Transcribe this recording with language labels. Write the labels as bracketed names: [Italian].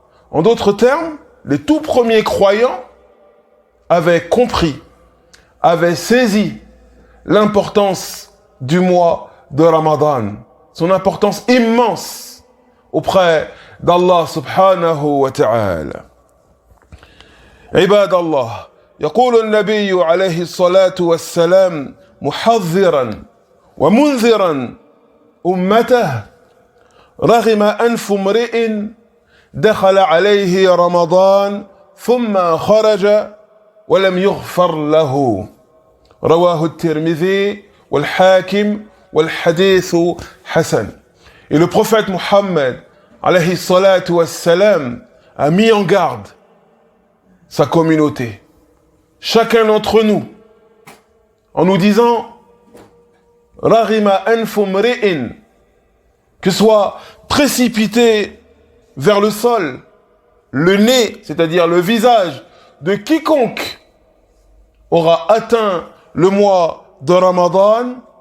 [French] En d'autres termes, les tout premiers croyants avaient compris, avaient saisi l'importance du mois de Ramadan, son importance immense auprès d'Allah subhanahu wa ta'ala. [Arabic] عباد الله، يقول النبي عليه الصلاة والسلام محذرا ومنذرا أمته: رغم أنف امرئ دخل عليه رمضان ثم خرج ولم يغفر له. رواه الترمذي والحاكم والحديث حسن. [French] Et le prophète Mohammed alayhi salatu wassalam a mis en garde sa communauté, chacun d'entre nous, en nous disant [Arabic] Rarima anfum ri'in, [French] que soit précipité vers le sol le nez, c'est-à-dire le visage de quiconque aura atteint le mois de Ramadan,